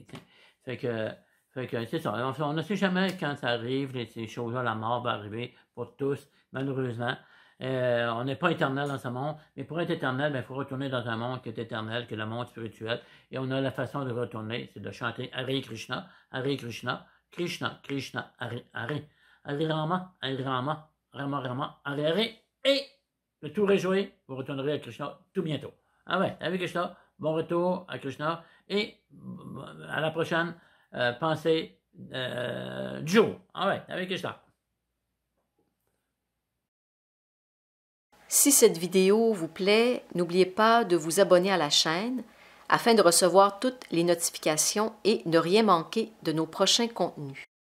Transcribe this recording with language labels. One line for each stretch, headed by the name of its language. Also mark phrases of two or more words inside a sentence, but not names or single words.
French: T'sais. Fait que c'est ça. On ne sait jamais quand ça arrive, ces choses-là, la mort va arriver pour tous, malheureusement. On n'est pas éternel dans ce monde, mais pour être éternel, il faut retourner dans un monde qui est éternel, qui est le monde spirituel. Et on a la façon de retourner, c'est de chanter
Sanskrit: Hare Krishna, Krishna, Krishna, Hare, Hare, Hare Rama, Hare Rama, Rama Rama, Hare Hare.
French: Et le tour est joué, vous retournerez à Krishna tout bientôt. Ah ouais, avec Krishna, bon retour à Krishna. Et à la prochaine pensée du jour. Ah ouais, avec Krishna. Si cette vidéo vous plaît, n'oubliez pas de vous abonner à la chaîne afin de recevoir toutes les notifications et ne rien manquer de nos prochains contenus.